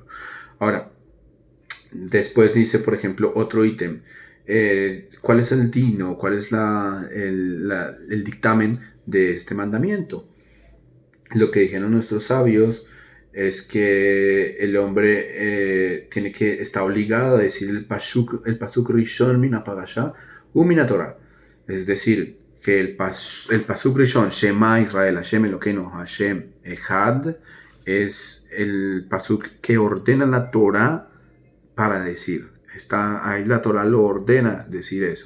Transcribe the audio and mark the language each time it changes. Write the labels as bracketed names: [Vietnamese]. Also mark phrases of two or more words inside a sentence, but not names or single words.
[Spanish] Ahora, después dice, por ejemplo, otro ítem. ¿Cuál es el dino? ¿Cuál es el dictamen de este mandamiento? Lo que dijeron nuestros sabios es que el hombre está obligado a decir el [Hebrew] פסוק ראשון מן פרשה ומן תורה. [Spanish] Es decir, que el [Hebrew] פסוק ראשון, שמע ישראל השם אלוקינו השם אחד, [Spanish] es el pasuk que ordena la Torah para decir. Ahí la Torah lo ordena decir eso.